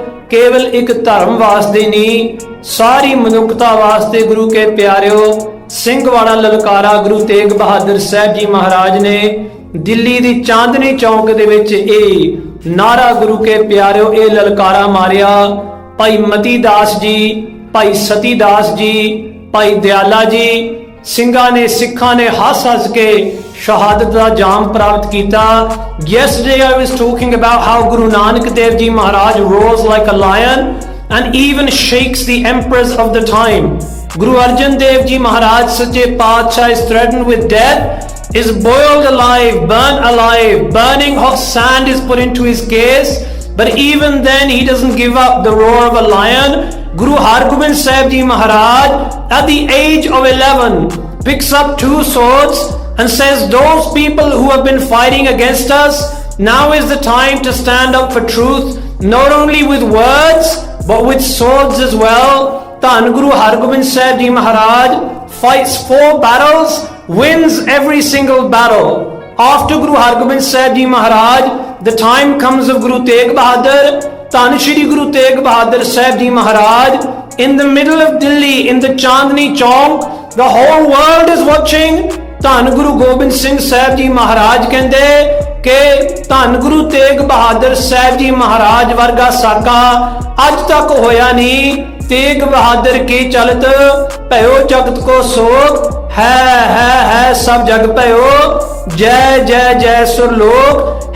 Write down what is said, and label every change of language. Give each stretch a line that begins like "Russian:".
Punjabi: ਕੇਵਲ ਇੱਕ ਧਰਮ ਵਾਸਤੇ ਨਹੀਂ, ਸਾਰੀ ਮਨੁੱਖਤਾ ਵਾਸਤੇ ਗੁਰੂ ਕੇ ਪਿਆਰਿਓ ਸਿੰਘ ਵਾਲਾ ਲਲਕਾਰਾ ਗੁਰੂ ਤੇਗ ਬਹਾਦਰ ਸਾਹਿਬ ਜੀ ਮਹਾਰਾਜ ਨੇ ਦਿੱਲੀ ਦੀ ਚਾਂਦਨੀ ਚੌਕ ਦੇ ਵਿੱਚ ਇਹ ਨਾਰਾ ਗੁਰੂ ਕੇ ਪਿਆਰਿਓ ਇਹ ਲਲਕਾਰਾ ਮਾਰਿਆ। ਭਾਈ ਮਤੀ ਦਾਸ ਜੀ, ਭਾਈ ਸਤੀ ਦਾਸ ਜੀ, ਭਾਈ ਦਿਆਲਾ ਜੀ ਸਿੰਘਾਂ ਨੇ ਸਿੱਖਾਂ ਨੇ ਹੱਸ ਕੇ ਸ਼ਹਾਦਤ ਦਾ ਜਾਮ ਪ੍ਰਾਪਤ ਕੀਤਾ।
English: Yesterday I was talking about how Guru Nanak Dev Ji Maharaj rose like a lion and even shakes the emperors of the time. Guru Arjan Dev Ji Maharaj Sache Paatshah is threatened with death, is boiled alive, burnt alive, burning hot sand is put into his case, but even then he doesn't give up the roar of a lion. Guru Hargobind Sahib Ji Maharaj at the age of 11 picks up 2 swords and says, those people who have been fighting against us, now is the time to stand up for truth, not only with words but with swords as well. Dhan Guru Hargobind Sahib Ji Maharaj fights 4 battles, wins every single battle. After Guru Hargobind Sahib Ji Maharaj, the time comes of Guru Tegh Bahadur. Dhan Shri Guru Tegh Bahadur Sahib Ji Maharaj in the middle of Delhi in the Chandni Chowk, the whole world is watching.
Punjabi: ਧੰਨ ਗੁਰੂ ਗੋਬਿੰਦ ਸਿੰਘ ਸਾਹਿਬ ਜੀ ਮਹਾਰਾਜ ਕਹਿੰਦੇ ਕਿ ਧੰਨ ਗੁਰੂ ਤੇਗ ਬਹਾਦਰ ਸਾਹਿਬ ਜੀ ਮਹਾਰਾਜ ਵਰਗਾ ਸਾਕਾ ਅੱਜ ਤੱਕ ਹੋਇਆ ਨਹੀਂ। ਤੇਗ ਬਹਾਦਰ ਕੀ ਚਲਤ ਭਇਓ ਜਗਤ ਕੋ ਸੋਗ, ਹੈ ਸਭ ਜਗ ਭਇਓ, ਜੈ ਜੈ ਜੈ ਸੁਰ ਲੋਕ।